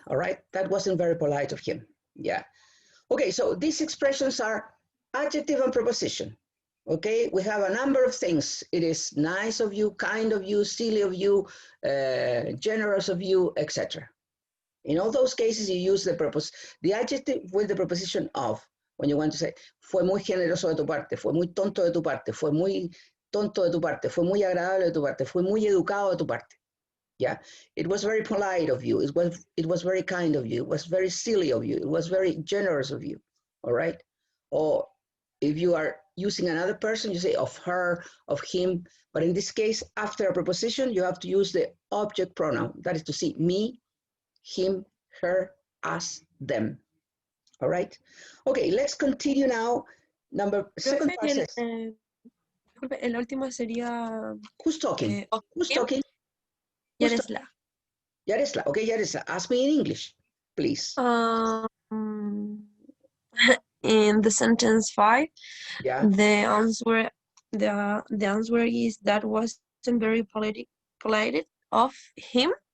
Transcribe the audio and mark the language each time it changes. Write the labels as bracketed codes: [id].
[en] All right, that wasn't very polite of him. Yeah. Okay, so these expressions are adjective and preposition. Okay, we have a number of things. It is nice of you, kind of you, silly of you, generous of you, etc. In all those cases, you use the adjective with the preposition of. When you want to say, [es] fue muy generoso de tu parte, fue muy tonto de tu parte, fue muy tonto de tu parte, fue muy agradable de tu parte, fue muy educado de tu parte. [en] Yeah, it was very polite of you. It was very kind of you. It was very silly of you. It was very generous of you. All right. Or if you are using another person, you say of her, of him. But in this case, after a preposition, you have to use the object pronoun. That is to say, me, him, her, us, them. All right. Okay, let's continue now. Second part says, [es] Disculpe, el último sería... [en] who's talking? Who's him. talking? Yaresla. Yaresla. Okay, Yaresla, ask me in English, please. In the sentence 5, Yeah. the answer is that wasn't very polite of him.